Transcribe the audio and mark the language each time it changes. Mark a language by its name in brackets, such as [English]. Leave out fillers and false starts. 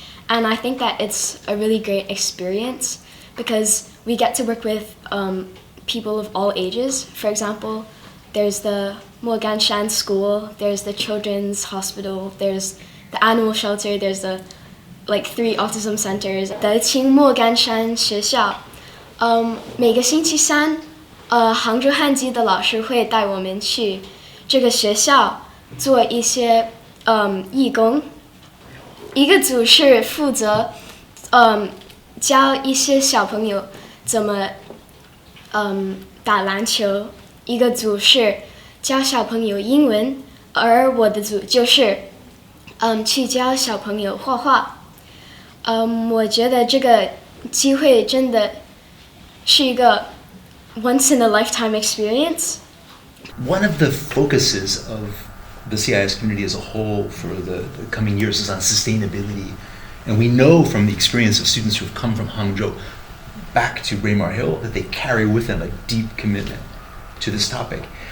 [English] And I think that it's a really great experience because we get to work with people of all ages. For example, there's the Maegan Shan School, there's the Children's Hospital, there's the Animal Shelter, there's the 3 autism centers. [Chinese] 德清莫干山学校，每个星期三，杭州汉基的老师会带我们去这个学校做一些义工。一个组是负责教一些小朋友怎么打篮球，一个组是教小朋友英文，而我的组就是去教小朋友画画。我觉得这个机会真的是一个 [English] once in a lifetime experience. One of the focuses of the CIS community as a whole for the coming years is on sustainability. And we know from the experience of students who have come from Hangzhou back to Braemar Hill that they carry with them a deep commitment to this topic.